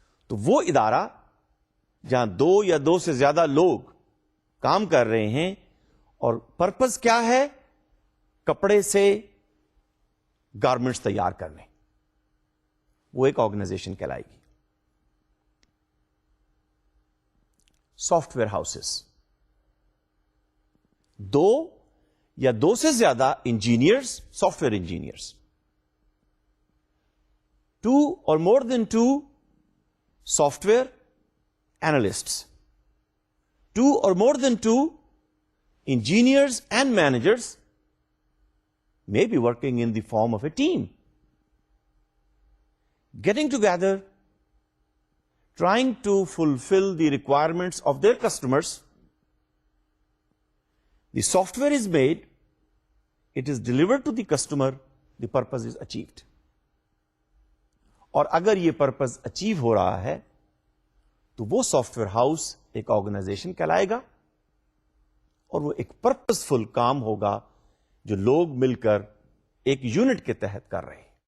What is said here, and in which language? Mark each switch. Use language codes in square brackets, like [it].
[ur] تو وہ ادارہ جہاں 2 یا 2 سے زیادہ لوگ کام کر رہے ہیں اور پرپز کیا ہے؟ کپڑے سے گارمنٹس تیار کرنے، وہ ایک آرگنائزیشن کہلائے گی. سافٹ ویئر ہاؤسز، 2 یا 2 سے زیادہ engineers, soft where engineers, [en] 2 or more than 2 software analysts, 2 or more than 2 engineers and managers may be working in the form of a team, getting together, trying to fulfill the requirements of their customers. The software is made, it is delivered to the customer, the purpose is achieved. [ur] اور اگر یہ purpose achieve ہو رہا ہے تو وہ soft where house ایک organization کہلائے گا، اور وہ ایک پرپز فل کام ہوگا جو لوگ مل کر ایک یونٹ کے تحت کر رہے ہیں.